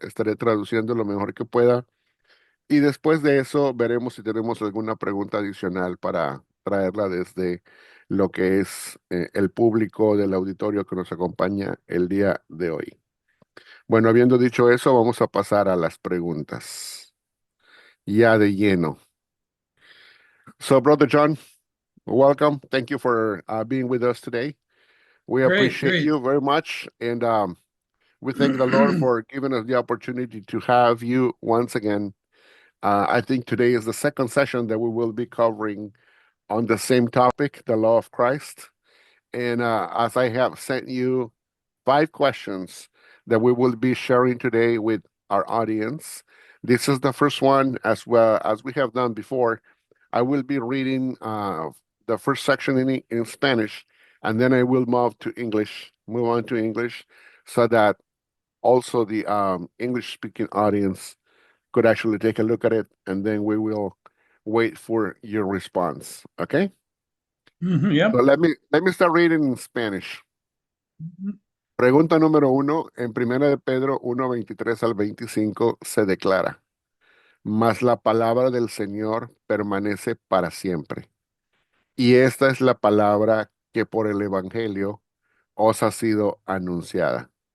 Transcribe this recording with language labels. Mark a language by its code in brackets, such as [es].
[es] Estaré traduciendo lo mejor que pueda y después de eso veremos si tenemos alguna pregunta adicional para traerla desde lo que es el público del auditorio que nos acompaña el día de hoy. Bueno, habiendo dicho eso, vamos a pasar a las preguntas ya de lleno. [en] So, Brother John, welcome. Thank you for being with us today. We Great, appreciate great. you very much, and we thank the Lord for giving us the opportunity to have you once again I think today is the second session that we will be covering on the same topic, the law of Christ. And as I have sent you 5 questions that we will be sharing today with our audience, this is the first one. As well as we have done before, I will be reading the first section in Spanish, and then I will move on to English, so that also the English-speaking audience could actually take a look at it, and then we will wait for your response. Okay? Yep. So let me start reading in Spanish. [es] Pregunta número 1, en Primera de Pedro 1:23 al 25 se declara: Mas la palabra del Señor permanece para siempre. Y esta es la palabra que por el Evangelio os ha sido anunciada.